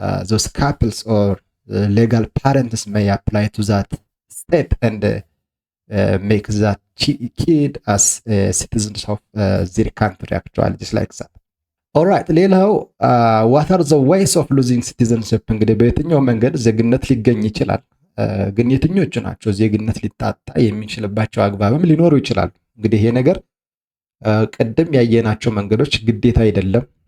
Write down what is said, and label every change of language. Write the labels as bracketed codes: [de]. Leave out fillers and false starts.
[en] those couples or legal parents may apply to that state and make that kid as citizens of their country actually just like that. [am] ኦራይት ሌላው [en] what are the ways of losing citizenship? [am] እንግዲህ በየትኛው መንገድ ዜግነት ሊገኝ ይችላል፣ ግን የትኞቹ ናቸው ዜግነት ሊታጣ የሚችልባቸው አግባብም ሊኖሩ ይችላሉ። እንግዲህ ይሄ ነገር ቅድም ያየናቸው መንገዶች ግዴታ አይደለም።